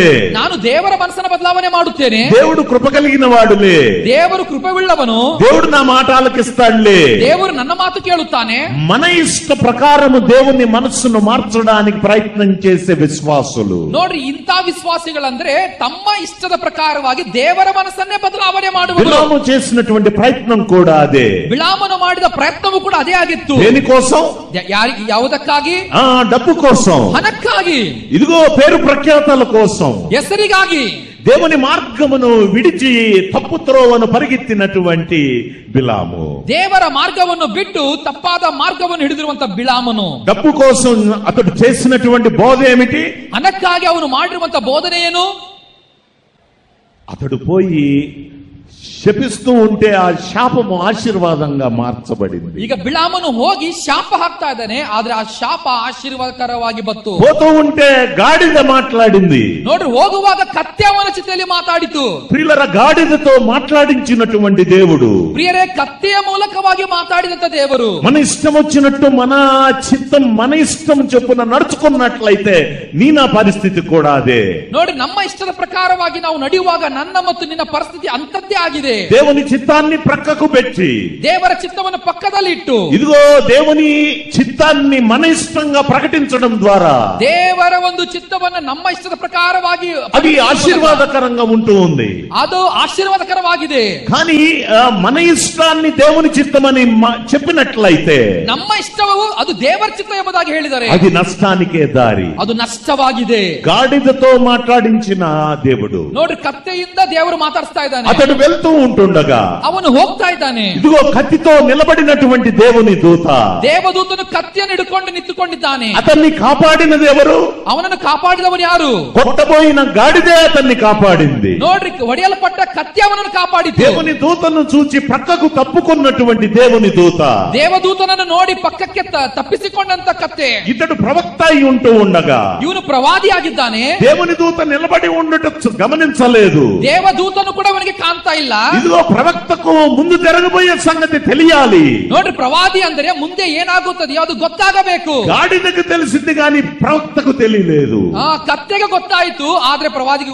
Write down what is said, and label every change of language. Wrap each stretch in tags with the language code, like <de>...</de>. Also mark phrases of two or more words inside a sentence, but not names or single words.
<kn>ನಾನು ದೇವರ ಮನಸ್ಸನ್ನ ಬದಲಾವಣೆ ಮಾಡುತ್ತೇನೆ,</kn> <te>దేవుడు కృప కలిగిన వాడులే,</te> <kn>ದೇವರು ಕೃಪೆಯುಳ್ಳವನು,</kn> <te>దేవుడు నా మాట ఆలకిస్తాడులే,</te> <kn>ದೇವರು ನನ್ನ ಮಾತು ಕೇಳುತ್ತಾನೆ.</kn> <te>మన ఇష్ట ప్రకారము దేవుని మనస్సును మార్చడానికి ప్రయత్నం చేసే విశ్వాసులు.</te> <kn>ನೋಡ್ರಿ, ಇಂಥ ವಿಶ್ವಾಸಿಗಳಂದ್ರೆ ತಮ್ಮ ಇಷ್ಟದ ಪ್ರಕಾರವಾಗಿ ದೇವರ ಮನಸ್ಸನ್ನೇ ಬದಲಾವಣೆ ಮಾಡುವುದು.</kn> <te>బిలాము చేసినటువంటి ప్రయత్నం కూడా అదే.</te> <kn>ಬಿಳಾಮನು ಮಾಡಿದ ಪ್ರಯತ್ನವೂ ಕೂಡ ಅದೇ ಆಗಿತ್ತು.</kn> <te>దేనికోసం?</te> <kn>ಯಾವುದಕ್ಕಾಗಿ?</kn> <te>డబ్బు కోసం,</te> <kn>ಹಣಕ್ಕಾಗಿ,</kn> <te>ఇదిగో పేరు ప్రఖ్యాతల కోసం,</te> <kn>ಹೆಸರಿಗಾಗಿ,</kn> <te>దేవుని మార్గమును విడిచి తప్పు త్రోవను పరిగెత్తినటువంటి బిలాము,</te> <kn>ದೇವರ ಮಾರ್ಗವನ್ನು ಬಿಟ್ಟು ತಪ್ಪಾದ ಮಾರ್ಗವನ್ನು ಹಿಡಿದಿರುವಂತ ಬಿಳಾಮನು,</kn> <te>డబ్బు కోసం అతడు చేసినటువంటి బోధ ఏమిటి?</te> <kn>ಹಣಕ್ಕಾಗಿ ಅವನು ಮಾಡಿರುವಂತ ಬೋಧನೆ ಏನು?</kn> <te>అతడు పోయి శపిస్తూ ఉంటే ఆ శాపము ఆశీర్వాదంగా మార్చబడింది.</te> <kn>ಈಗ ಬಿಳಾಮನು ಹೋಗಿ ಶಾಪ ಹಾಕ್ತಾ ಇದ್ದಾನೆ, ಆದ್ರೆ ಆ ಶಾಪ ಆಶೀರ್ವಾದಕರವಾಗಿ ಬಂತು.</kn> <te>పోతూ ఉంటే గాడిద మాట్లాడింది.</te> <kn>ನೋಡ್ರಿ, ಹೋಗುವಾಗ ಕತ್ತೆ ಅವನ ಚಿತೆಯಲ್ಲಿ ಮಾತಾಡಿತು.</kn> <te>ప్రియులరా, గాడిదతో మాట్లాడించినటువంటి దేవుడు,</te> <kn>ಪ್ರಿಯರೇ, ಕತ್ತೆಯ ಮೂಲಕವಾಗಿ ಮಾತಾಡಿದಂತ ದೇವರು,</kn> <te>మన ఇష్టం వచ్చినట్టు మన చిత్తం మన ఇష్టం చొప్పున నడుచుకున్నట్లయితే నీ నా పరిస్థితి కూడా అదే.</te> <kn>ನೋಡಿ, ನಮ್ಮ ಇಷ್ಟದ ಪ್ರಕಾರವಾಗಿ ನಾವು ನಡೆಯುವಾಗ ನನ್ನ ಮತ್ತು ನಿನ್ನ ಪರಿಸ್ಥಿತಿ ಅಂತದ್ದೇ ಆಗಿದೆ.</kn> <te>దేవుని చిత్తాన్ని ప్రక్కకు పెట్టి</te> <kn>ದೇವರ ಚಿತ್ತವನ್ನು ಪಕ್ಕದಲ್ಲಿ ಇಟ್ಟು,</kn> <te>ఇదిగో దేవుని చిత్తాన్ని మన ఇష్టంగా ప్రకటించడం ద్వారా</te> <kn>ದೇವರ ಒಂದು ಚಿತ್ತವನ್ನು ನಮ್ಮ ಇಷ್ಟದ ಪ್ರಕಾರವಾಗಿ</kn> <te>అది ఆశీర్వాదకరంగా ఉంటూ ఉంది.</te> <kn>ಅದು ಆಶೀರ್ವಾದಕರವಾಗಿದೆ.</kn> <te>కానీ మన ఇష్టాన్ని దేవుని చిత్తమని చెప్పినట్లయితే</te> <kn>ನಮ್ಮ ಇಷ್ಟವು ಅದು ದೇವರ ಚಿತ್ತ ಎಂಬುದಾಗಿ ಹೇಳಿದರೆ</kn> <te>అది నష్టానికే దారి.</te> <kn>ಅದು ನಷ್ಟವಾಗಿದೆ.</kn> <te>గాడిదతో మాట్లాడించిన దేవుడు,</te> <kn>ನೋಡ್ರಿ, ಕತ್ತೆಯಿಂದ ದೇವರು ಮಾತಾಡ್ತಾ ಇದ್ದಾನೆ.</kn> <te>అతడు వెళ్తూ ఉంటుండగా</te> <kn>ಅವನು ಹೋಗ್ತಾ ಇದ್ದಾನೆ.</kn> <te>ఇదిగో కత్తితో నిలబడినటువంటి దేవుని దూత,</te> <kn>ದೇವದೂತನು ಕತ್ತಿಯನ್ನು ಹಿಡ್ಕೊಂಡು ನಿಂತುಕೊಂಡಿದ್ದಾನೆ.</kn> <te>అతన్ని కాపాడినది ఎవరు?</te> <kn>ಅವನನ್ನು ಕಾಪಾಡಿದವರು ಯಾರು?</kn> <te>కొట్టబోయిన గాడిదే అతన్ని కాపాడింది.</te> <kn>ನೋಡ್ರಿ, ಒಡೆಯಲ್ಪಟ್ಟ ಕತ್ತಿ ಅವನನ್ನು ಕಾಪಾಡಿತು.</kn> <te>దేవుని దూతను చూచి ప్రక్కకు తప్పుకున్నటువంటి దేవుని దూత,</te> <kn>ದೇವದೂತನನ್ನು ನೋಡಿ ಪಕ್ಕಕ್ಕೆ ತಪ್ಪಿಸಿಕೊಂಡಂತ ಕತ್ತೆ,</kn> <te>ఇతడు ప్రవక్త అయి ఉంటూ ఉండగా</te> <kn>ಇವನು ಪ್ರವಾದಿಯಾಗಿದ್ದಾನೆ.</kn> <te>దేవుని దూత నిలబడి ఉండట గమనించలేదు.</te> <kn>ದೇವದೂತನು ಕೂಡ ಅವನಿಗೆ ಕಾಣ್ತಾ ಇಲ್ಲ.</kn> <te>ఇదిగో ప్రవక్తకు ముందు జరగబోయే సంగతి తెలియాలి.</te> <kn>ನೋಡ್ರಿ, ಪ್ರವಾದಿ ಅಂದರೆ ಮುಂದೆ ಏನಾಗುತ್ತದೆಯೋ ಅದು ಗೊತ್ತಾಗಬೇಕು.</kn> <te>గాడిదకు తెలిసింది కానీ ప్రవక్తకు తెలియలేదు.</te> <kn>ಕತ್ತೆಗೆ ಗೊತ್ತಾಯ್ತು, ಆದ್ರೆ ಪ್ರವಾದಿಗೆ</kn>